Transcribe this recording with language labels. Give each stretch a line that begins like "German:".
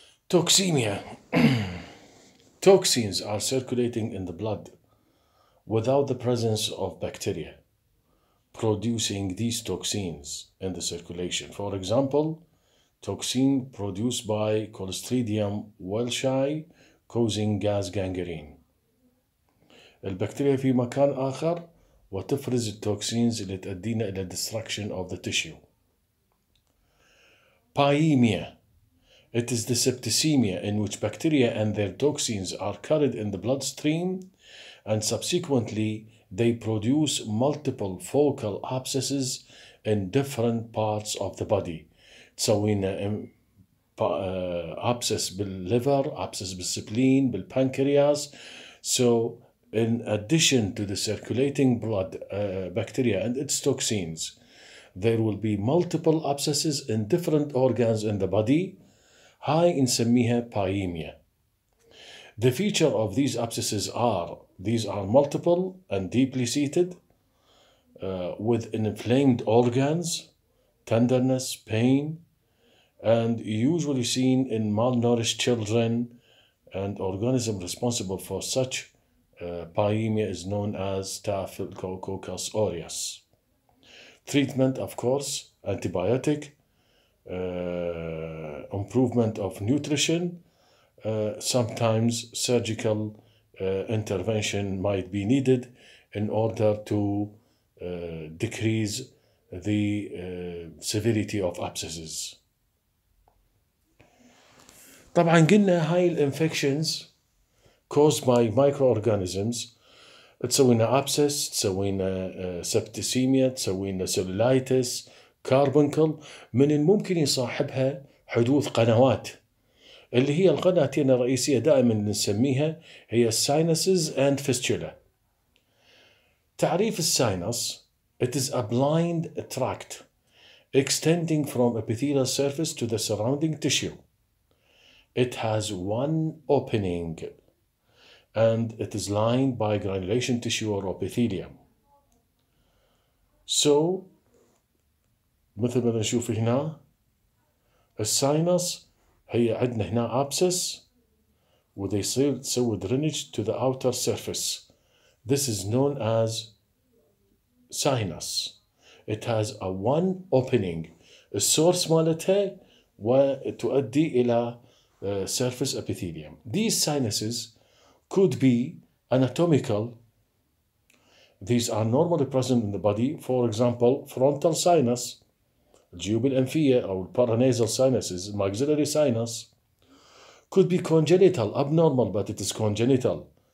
English: Toxemia. Toxins are circulating in the blood without the presence of bacteria producing these toxins in the circulation. For example, toxin produced by Clostridium welchi causing gas gangrene.
Arabic: البكتيريا في مكان آخر وتفرز التوكسينز اللي تؤدينا إلى
English: destruction of the tissue. Pyemia. It is the septicemia in which bacteria and their toxins are carried in the bloodstream and subsequently they produce multiple focal abscesses in different parts of the body.
Arabic: تسوينا abscess بالliver, abscess بالspleen, بالpancreas.
English: So in addition to the circulating blood bacteria and its toxins, there will be multiple abscesses in different organs in the body.
Arabic: هاي نسميها pyemia.
English: The feature of these abscesses are multiple and deeply seated with inflamed organs, tenderness, pain, and usually seen in malnourished children, and organism responsible for such pyemia is known as Staphylococcus aureus. Treatment, of course, antibiotic, improvement of nutrition, sometimes surgical intervention might be needed in order to decrease the severity of abscesses.
Arabic: طبعا قلنا هاي الانفكشنز
English: caused by microorganisms
Arabic: تسوينا abscess، تسوينا septicemia، تسوينا cellulitis، carbuncle. من الممكن يصاحبها حدوث قنوات اللي هي القناتين الرئيسية دائما نسميها هي
English: sinuses and fistula.
Arabic: تعريف الساينس:
English: It is a blind tract extending from epithelial surface to the surrounding tissue. It has one opening and it is lined by granulation tissue or epithelium. So
Arabic: مثل ما نشوف هنا الساينس هي عندنا هنا abscess وده يصير تسوي
English: drainage to the outer surface. This is known as sinus. It has a one opening.
Arabic: السورس مالتها وتؤدي إلى
English: surface epithelium. These sinuses could be anatomical. These are normally present in the body. For example, frontal sinus,
Arabic: الجيوب الأنفية
English: أو paranasal sinuses, maxillary sinus, could be congenital, abnormal, but it is congenital.